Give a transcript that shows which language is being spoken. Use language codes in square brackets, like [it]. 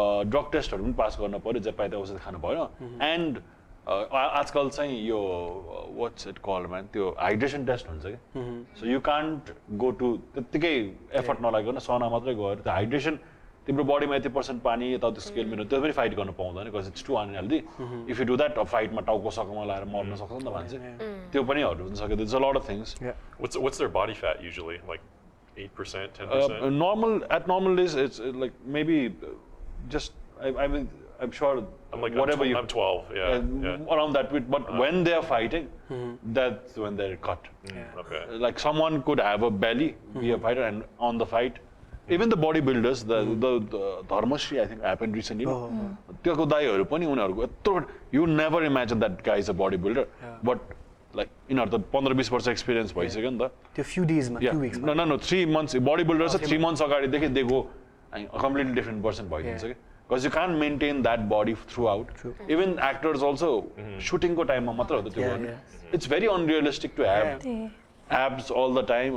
[ne] Drug टेस्टहरू पनि pass गर्न पर्यो जे पाए त्यो औषधि खानु भएन एन्ड आजकल चाहिँ यो [en] what's it called man [ne] त्यो हाइड्रेसन टेस्ट हुन्छ कि [en] so you can't go to [ne] त्यत्तिकै एफर्ट नलागिकन सना मात्रै गएर त्यो हाइड्रेसन तिम्रो बडीमा यति % पानी यताउति स्केल मेरो त्यो पनि फाइट गर्न पाउँदैन [en] because it's too unhealthy if you do that [ne] फाइटमा टाउको सकोमा लाएर मर्न सक्छ नि त मान्छे त्यो पनि हरू हुन सक्यो [en] there's a lot of things What's their body fat usually? Like 8%, 10%? normal days it's like maybe just I'm sure whatever I'm 12, yeah. around that bit, but when they're fighting, that's when they're cut. Okay. Like someone could have a belly, be a fighter, and on the fight, even the bodybuilders, the Dharmashri I think happened recently. [ne] त्यो दाइहरु पनि उनीहरुको यत्रो [en] you never imagine that guy is a bodybuilder, but like [ne] यिनीहरु त 15-20 वर्ष experience भइसक्यो नि त [en] त्यो few days मा few weeks मा no 3 months bodybuilders 3 months [ne] अगाडि देखि [en] they go a completely different person [ne] भइदिन्छ के [en] because you can't maintain that body throughout. Even actors also shooting [ne] ko time ma matra ho tyo [en] it's very unrealistic to have abs all the time.